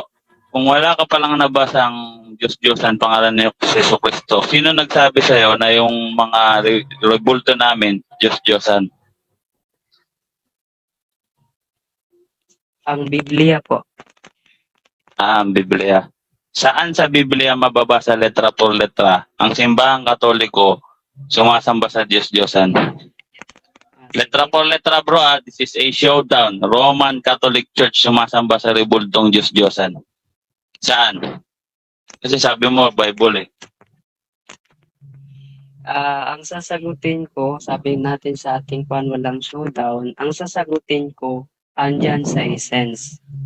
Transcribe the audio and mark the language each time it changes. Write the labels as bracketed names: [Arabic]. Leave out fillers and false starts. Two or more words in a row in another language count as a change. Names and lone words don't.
[Filipino] Kung wala ka palang nabasang Diyos-Diyosan, pangalan ni Jesucristo, sino nagsabi sa'yo na yung mga rebulto namin, Diyos-Diyosan? Ang Biblia po. Ang Biblia. Saan sa Biblia mababasa [Spanish] letra por letra [Filipino] ang simbahang katoliko sumasamba sa Diyos-Diyosan? [Spanish] Letra por letra [English] bro, this is a showdown. [Filipino] Roman Catholic Church sumasamba sa rebultong Diyos-Diyosan. Saan? Kasi sabi mo, Bible eh. Ang sasagutin ko, sabi natin sa ating walang showdown, ang sasagutin ko, andyan sa essence.